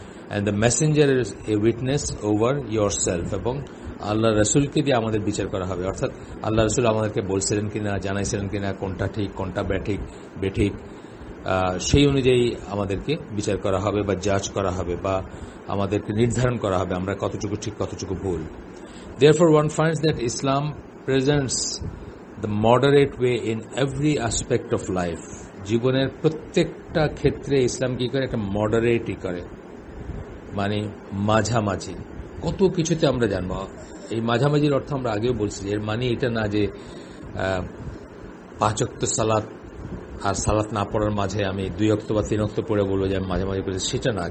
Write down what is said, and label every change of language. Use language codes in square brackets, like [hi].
[en] and the messenger is a witness over your self, [bn] এবং আল্লাহ রসুলকে দিয়ে আমাদের বিচার করা হবে, অর্থাৎ আল্লাহ রসুল আমাদেরকে বলছিলেন কিনা, জানাইছিলেন কিনা, কোনটা ঠিক কোনটা বেঠিক, সেই অনুযায়ী আমাদেরকে বিচার করা হবে বা জাজ করা হবে, বা আমাদেরকে নির্ধারণ করা হবে আমরা কতটুকু ঠিক কতটুকু ভুল। [en] Therefore, one finds that Islam presents the moderate way in every aspect of life. [bn] জীবনের প্রত্যেকটা ক্ষেত্রে ইসলাম কি করে, একটা মডারেটই করে, মানে মাঝামাঝি। কত কিছুতে আমরা জানবো এই মাঝামাঝির অর্থ আমরা আগেও বলছি, এর মানে এটা না যে 5 ওয়াক্ত সালাত আর সালাত না পড়ার মাঝে আমি 2 ওয়াক্ত বা 3 ওয়াক্ত পড়ে বলবো যে আমি মাঝামাঝি করেছি, সেটা না।